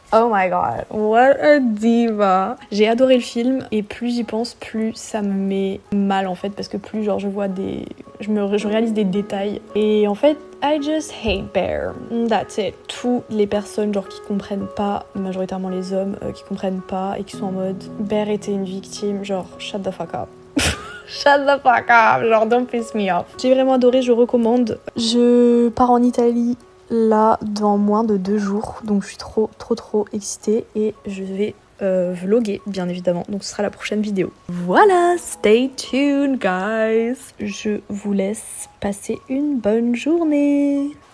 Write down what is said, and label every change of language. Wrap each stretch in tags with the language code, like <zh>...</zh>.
<en>Oh my god, what a diva.</en> <fr>J'ai adoré le film et plus j'y pense, plus ça me met mal en fait, parce que plus genre je réalise des détails. Et en fait,</fr> <en>I just hate Bear. That's it.</en> <fr>Toutes les personnes genre qui comprennent pas, majoritairement les hommes qui comprennent pas et qui sont en mode Bear était une victime, genre</fr> <en>shut the fuck up. Shut the fuck up, genre don't piss me off.</en> <fr>J'ai vraiment adoré, je recommande. Je pars en Italie là dans moins de 2 jours, donc je suis trop excitée et je vais vlogger bien évidemment, donc ce sera la prochaine vidéo. Voilà,</fr> <en>stay tuned guys.</en> <fr>Je vous laisse passer une bonne journée.</fr>